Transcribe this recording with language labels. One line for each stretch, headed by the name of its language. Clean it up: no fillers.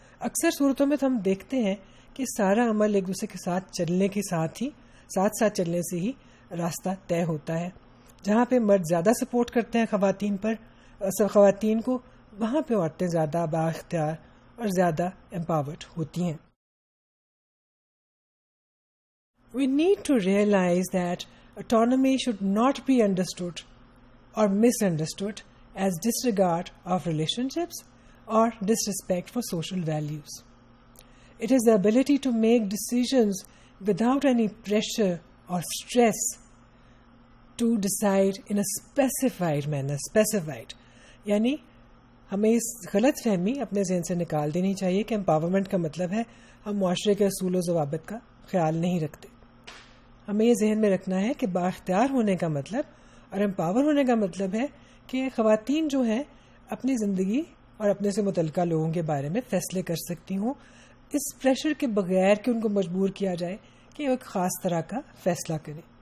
Urdu: اکثر صورتوں میں تو ہم دیکھتے ہیں کہ سارا عمل ایک دوسرے کے ساتھ چلنے کے ساتھ چلنے سے ہی راستہ طے ہوتا ہے. جہاں پہ مرد زیادہ سپورٹ کرتے ہیں خواتین کو، وہاں پہ عورتیں زیادہ بااختیار اور زیادہ امپاورڈ ہوتی ہیں.
English: We need to realize that autonomy should not be understood or misunderstood as disregard of relationships or disrespect for social values. It is the ability to make decisions without any pressure or stress to decide in a specified manner. Specified.
Urdu: یعنی ہمیں اس غلط فہمی اپنے ذہن سے نکال دینی چاہیے کہ امپاورمنٹ کا مطلب ہے ہم معاشرے کے اصول و ضوابط کا خیال نہیں رکھتے. ہمیں یہ ذہن میں رکھنا ہے کہ بااختیار ہونے کا مطلب اور امپاور ہونے کا مطلب ہے کہ خواتین جو ہیں اپنی زندگی اور اپنے سے متعلقہ لوگوں کے بارے میں فیصلے کر سکتی ہوں، اس پریشر کے بغیر کہ ان کو مجبور کیا جائے کہ وہ ایک خاص طرح کا فیصلہ کریں.